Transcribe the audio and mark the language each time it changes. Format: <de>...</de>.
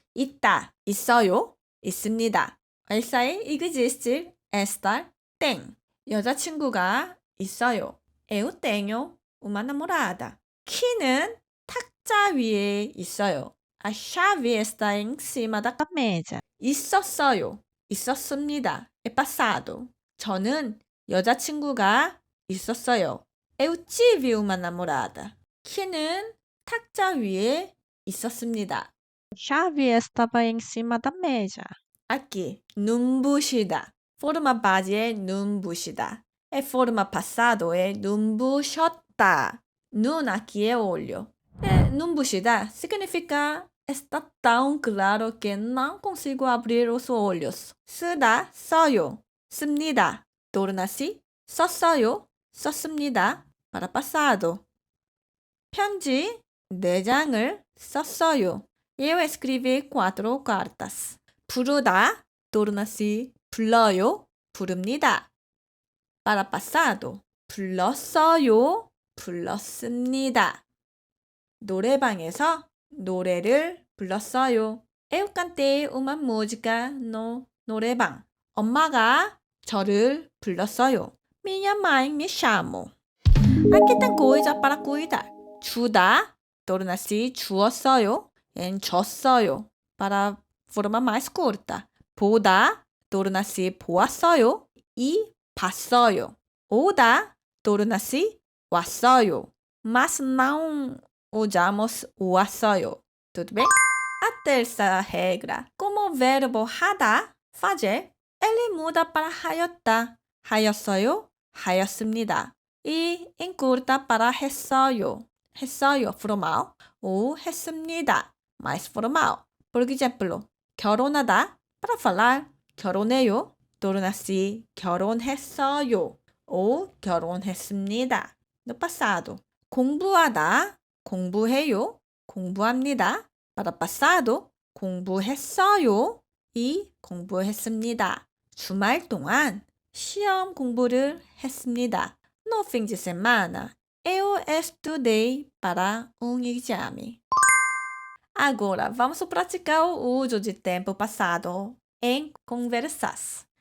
<ko>있다, 있어요, 있습니다.</ko> <pt>Essa existe, estar, tem.</pt> <ko>여자친구가 있어요.</ko> <pt>Eu tenho uma namorada.</pt> <ko>키는 탁자 위에 있어요.</ko> <pt>A chave está em cima da mesa.</pt> <ko>있었어요. 있었습니다.</ko> <pt>É passado.</pt> <ko>저는 여자친구가 있었어요.</ko> <pt>Eu tive uma namorada.</pt> <ko>키는 탁자 위에 있었습니다.</ko> <pt>chave estava em cima da mesa. Aqui,</pt> <ko>눈부시다.</ko> <pt>Forma base é</pt> <ko>눈부시다.</ko> <pt>E forma passado é</pt> <ko>눈부셨다.</ko> <pt>Nun aqui é olho.</pt> <ko>눈부시다</ko> <pt>significa está tão claro que não consigo abrir os olhos.</pt> <ko>쓰다, 써요. 씁니다. torna-se 썼어요. 썼습니다.</ko> <pt>para passado.</pt> <ko>편지 4장을 썼어요.</ko> <pt>Eu escrevi 4 cartas.</pt> <ko>부르다,</ko> <pt>torna-se</pt> <ko>불러요, 부릅니다.</ko> <pt>para passado,</pt> <ko>불렀어요, 불렀습니다. 노래방에서 노래를 불렀어요.</ko> <pt>Eu cantei uma música no 노래방.</pt> <ko>엄마가 저를 불렀어요.</ko> <pt>Minha mãe me chamou. Aqui tem coisa para cuidar.</pt> <ko>주다, torna-se 주었어요.</ko> <pt>En</pt> <ko>줬어요.</ko> <pt>Para forma mais curta.</pt> <ko>보다, torna-se 보았어요. E 봤어요. 오다, torna-se 왔어요.</ko> <pt>Mas não usamos</pt> <ko>왔어요.</ko> <pt>Tudo bem? A terceira regra. Como o verbo</pt> <ko>하다,</ko> <pt>fazer, ele muda para</pt> <ko>하였다. 하였어요, 하였습니다.</ko> <pt>E encurta para</pt> <ko>했어요. 했어요,</ko> <pt>formal. ou</pt> <ko>했습니다,</ko> <pt>mais formal. Por exemplo,</pt> <ko>결혼하다,</ko> <pt>para falar,</pt> <ko>결혼해요,</ko> <pt>torna-se</pt> <ko>결혼했어요,</ko> <pt>ou</pt> <ko>결혼했습니다.</ko> <pt>No passado.</pt> <ko>공부하다, 공부해요, 공부합니다. para passado, 공부했어요, e 공부했습니다. 주말 동안 시험 공부를 했습니다.</ko> <pt>No fim de semana, eu estudei para um exame. Agora, vamos praticar o uso de tempo passado em conversas.</pt>